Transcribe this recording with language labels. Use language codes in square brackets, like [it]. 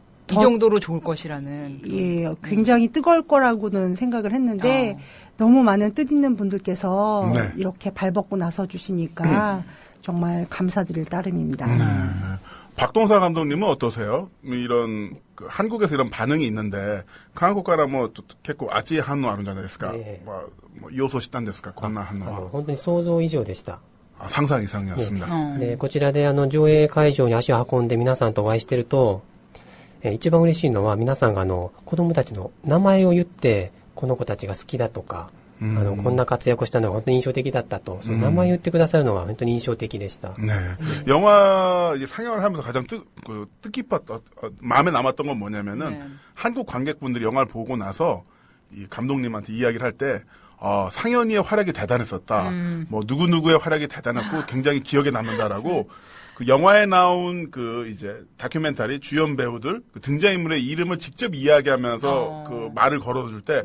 [ko] 이 정도로 좋을 것이라는. 예, 굉장히 뜨거울 거라고는 생각을 했는데 너무 많은 뜻있는 분들께서 네. 이렇게 발벗고 나서 주시니까 정말 감사드릴 따름입니다. 네. 박동사 감독님은 어떠세요? 이런 그 한국에서 이런 반응이 있는데 한국 [ja] からも結構熱い反応あるんじゃないですか。予想したんですかこんな反応は。本当に想像以上でした。 [ko] 상상 이상이었습니다. [ja] で、こちらで上映会場に足を運んで皆さんとお会いしてると、一番嬉しいのは皆さんが子供たちの名前を言って、この子たちが好きだとか、こんな活躍をしたのが本当に印象的だったと、その名前を言ってくださるのが本当に印象的でした。 [ko] 네. 영화 상영을 하면서 가장 뜻깊었던, 마음에 남았던 건 뭐냐면은, 한국 관객분들이 영화를 보고 나서, 이 감독님한테 이야기를 할 때, 상현이의 활약이 대단했었다. 뭐, 누구누구의 활약이 대단했고, 굉장히 기억에 남는다라고, 그 영화에 나온 이제 다큐멘터리 주연 배우들 그 등장인물의 이름을 직접 이야기하면서 그 말을 걸어줄 때